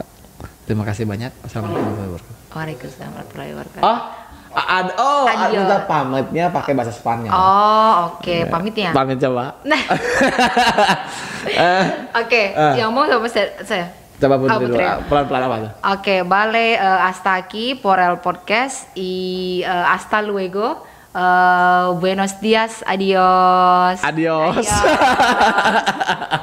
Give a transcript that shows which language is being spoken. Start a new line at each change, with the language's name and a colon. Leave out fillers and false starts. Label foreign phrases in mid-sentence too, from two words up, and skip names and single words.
Indonesian: Terima kasih banyak.
Arabic: السلام عليكم ورحمة الله وبركاته. وعليكم السلام ورحمة الله وبركاته.
Indonesian: Ada pamitnya pakai bahasa Spanyol. Oke. Pamitnya. Pamit coba. Nah. Oke, yang mau sama saya. Coba Putri dulu, pelan-pelan apa tuh? Oke,
Spanish: vale, hasta aquí por el podcast y hasta luego. Buenos días, adiós.